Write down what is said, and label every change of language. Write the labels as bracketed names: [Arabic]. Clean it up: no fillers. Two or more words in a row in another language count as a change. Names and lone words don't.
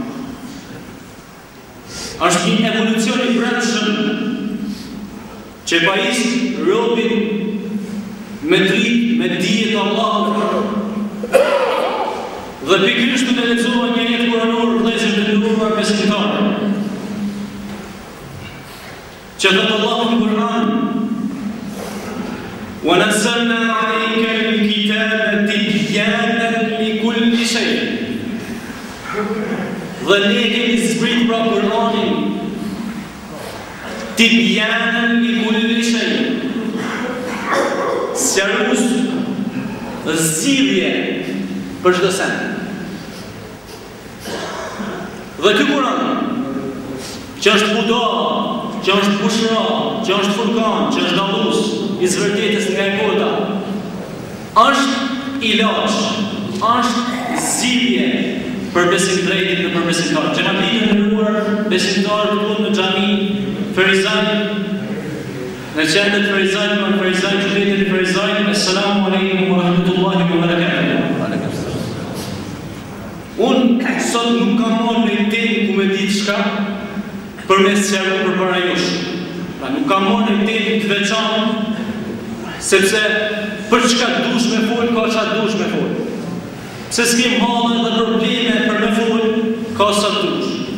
[Albanian] Është një evolucion i brendshëm që pajis robin me dritë, me dije të Allahut. Dhe pikërisht të lexuar një jetë kuranor vëllezër të nderuar besimtarë. Që thot Allahu në Kur'an: [Arabic] "وَنَزَّلْنَا عَلَيْكَ الْكِتَابَ تِبْيَانًا لِكُلِّ شَيْءٍ." [Albanian] Dhe ne kemi zbrit pra Kur'anin [Arabic] تِبْيَانًا لِكُلِّ شَيْءٍ. [Albanian] Sqarues zgjidhje për çdo send. Dhe ky Kur'an që është huda, që është bushra, që është furkan, që është dallues i zvërtetës nga e kota, është ilaç, është zgjidhje për besimdrejtin dhe për besimtarët. Që na vjen të nderuar besimtarë këtu në xhami Ferizaj, në qendër Ferizaj, në Ferizaj, qytetin e Ferizaj. [Arabic] السلام عليكم ورحمة الله وبركاته. [Albanian] Unë sot nuk kam marrë në temë ku me ditë shka për me sqaruar për para jush. Pra nuk kam marrë në temë të veçantë, sepse për çka dush me fol, ka çka dush me fol. Se s'kem hallë dhe probleme për me fol, ka sa dush.